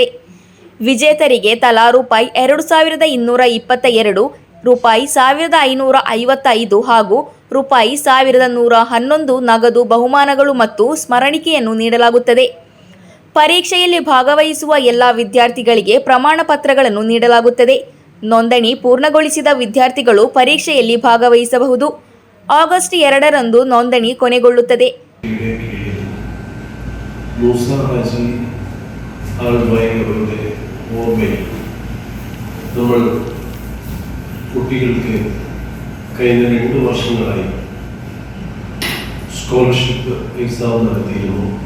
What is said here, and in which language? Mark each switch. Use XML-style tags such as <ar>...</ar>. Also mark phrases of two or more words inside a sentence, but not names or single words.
<kn>ವಿಜೇತರಿಗೆ ತಲಾ ₹2,222, ₹1,555 ಹಾಗೂ ₹1,111 ನಗದು ಬಹುಮಾನಗಳು ಮತ್ತು ಸ್ಮರಣಿಕೆಯನ್ನು ನೀಡಲಾಗುತ್ತದೆ. ಪರೀಕ್ಷೆಯಲ್ಲಿ ಭಾಗವಹಿಸುವ ಎಲ್ಲ ವಿದ್ಯಾರ್ಥಿಗಳಿಗೆ ಪ್ರಮಾಣ ಪತ್ರಗಳನ್ನು ನೀಡಲಾಗುತ್ತದೆ. ನೋಂದಣಿ ಪೂರ್ಣಗೊಳಿಸಿದ ವಿದ್ಯಾರ್ಥಿಗಳು ಪರೀಕ್ಷೆಯಲ್ಲಿ ಭಾಗವಹಿಸಬಹುದು. ಆಗಸ್ಟ್ 2ರಂದು ನೋಂದಣಿ ಕೊನೆಗೊಳ್ಳುತ್ತದೆ.</kn> <ml>മൂസ ഹാജി ആൽവായി അവരുടെ ഓർമ്മയിൽ നമ്മൾ കുട്ടികൾക്ക് കഴിഞ്ഞ 2 വർഷങ്ങളായി</ml> <en>scholarship exam</en> <ml>നടത്തിയിരുന്നു.</ml>